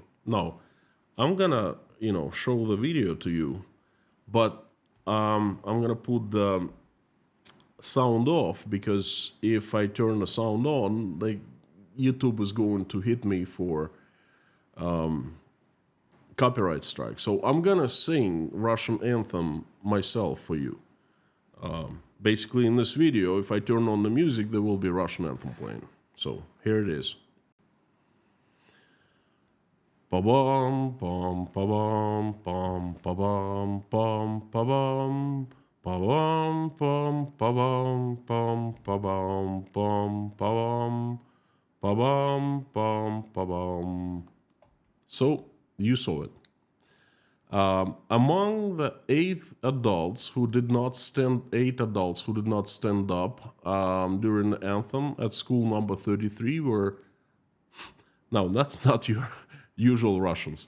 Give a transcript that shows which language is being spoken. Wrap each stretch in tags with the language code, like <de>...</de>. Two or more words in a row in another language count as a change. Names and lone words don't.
<en>Now, I'm gonna, show the video to you, but I'm gonna put the sound off because if I turn the sound on, YouTube is going to hit me for copyright strike. So I'm gonna sing Russian anthem myself for you. Basically, in this video, if I turn on the music, there will be Russian anthem playing. So here it is. Pa-bum, pum, pa-bum, pum, pa-bum, pum, pa-bum, pa-bum, pum, pa-bum, pum, pa-bum, pum, pa-bum, pa-bum, pum, pa-bum. So, you saw it. Among the 8 adults who did not stand up during the anthem at school number 33 were, no, that's not your usual Russians.</en>